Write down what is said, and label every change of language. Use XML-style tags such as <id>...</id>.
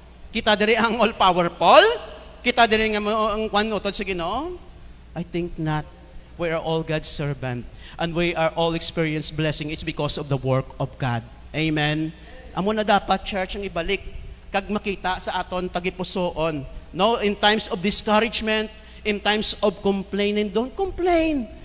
<hil>Kita diri ang all-powerful? Kita diri nga ang kwan utod sa Ginoo?</hil> <en>I think not. We are all God's servant. And we are all experience blessing. It's because of the work of God. Amen?</en> <hil>Amo na dapat, church, ang ibalik. Kag makita sa aton tagipusoon.</hil> <en>No, in times of discouragement, in times of complaining, don't complain.</en>